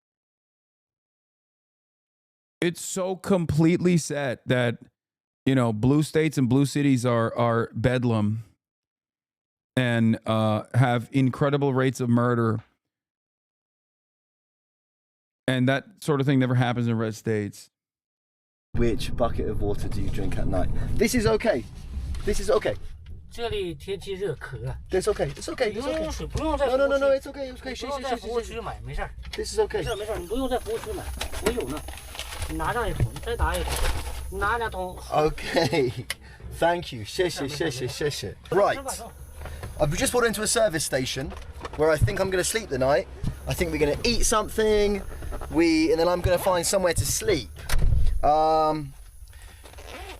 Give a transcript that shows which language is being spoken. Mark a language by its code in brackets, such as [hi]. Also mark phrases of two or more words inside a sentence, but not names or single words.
[en] It's so completely set that, you know, blue states and blue cities are bedlam and have incredible rates of murder. And that sort of thing never happens in red states. Which bucket of water do you drink at night? This is okay. This is okay. [zh] 这里天气热，渴。 [en] It's okay. It's okay. It's [zh] 不用 [en] okay. [zh] 用水，不用在 [en] No, no, no, no. It's okay. It's okay. [zh] 不用在服务区买，没事儿。 [en] This is okay. [zh] 没事儿没事儿，你不用在服务区买，我有呢。你拿上一桶，你再拿一桶，你拿2桶。 [en] Okay. Thank you. [zh] 谢谢谢谢谢谢. [en] Right. I've just pulled into a service station where I think I'm going to sleep the night. I think we're going to eat something. And then I'm going to find somewhere to sleep.